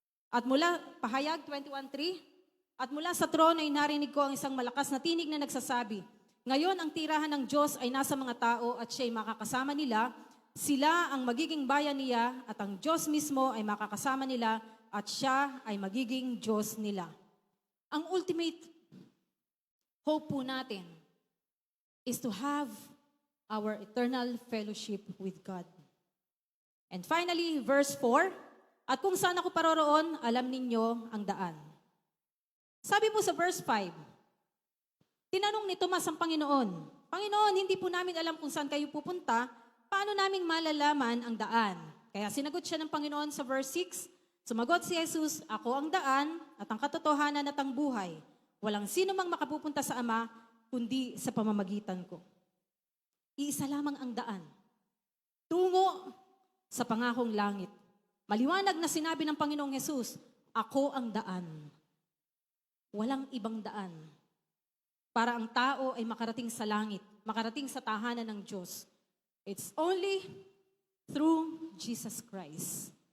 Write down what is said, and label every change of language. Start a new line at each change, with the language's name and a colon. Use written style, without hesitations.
Filipino: At mula, pahayag 21.3, at mula sa trono ay narinig ko ang isang malakas na tinig na nagsasabi, ngayon ang tirahan ng Diyos ay nasa mga tao at siya'y makakasama nila, sila ang magiging bayan niya at ang Diyos mismo ay makakasama nila at siya ay magiging Diyos nila.
English: Ang ultimate hope
Filipino: po natin
English: is to have our eternal fellowship with God. And finally,
Filipino: verse 4, at kung saan ako paroroon, alam ninyo ang daan. Sabi po sa verse 5, tinanong ni Tomas ang Panginoon, Panginoon, hindi po namin alam kung saan kayo pupunta, paano naming malalaman ang daan? Kaya sinagot siya ng Panginoon sa verse 6, sumagot si Jesus, ako ang daan at ang katotohanan at ang buhay. Walang sino mang makapupunta sa Ama, kundi sa pamamagitan ko. Iisa lamang ang daan. Tungo sa pangakong langit. Maliwanag na sinabi ng Panginoong Yesus, ako ang daan. Walang ibang daan. Para ang tao ay makarating sa langit, makarating sa tahanan ng Diyos.
English: It's only through Jesus Christ.